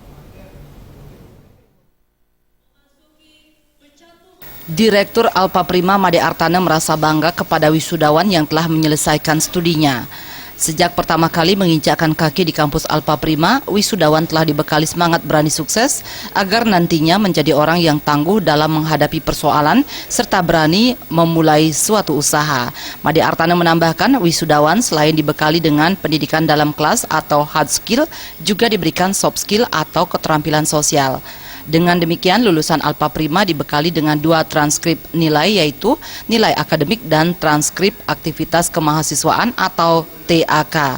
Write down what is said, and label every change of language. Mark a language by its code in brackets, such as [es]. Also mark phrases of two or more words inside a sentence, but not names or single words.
[id] Direktur Alfa Prima Made Artana merasa bangga kepada wisudawan yang telah menyelesaikan studinya. Sejak pertama kali menginjakkan kaki di kampus Alfa Prima, wisudawan telah dibekali semangat berani sukses agar nantinya menjadi orang yang tangguh dalam menghadapi persoalan serta berani memulai suatu usaha. Made Artana menambahkan, wisudawan selain dibekali dengan pendidikan dalam kelas atau [en] hard skill, [id] juga diberikan [en] soft skill [id] atau keterampilan sosial. Dengan demikian, lulusan Alfa Prima dibekali dengan 2 transkrip nilai, yaitu nilai akademik dan transkrip aktivitas kemahasiswaan atau TAK.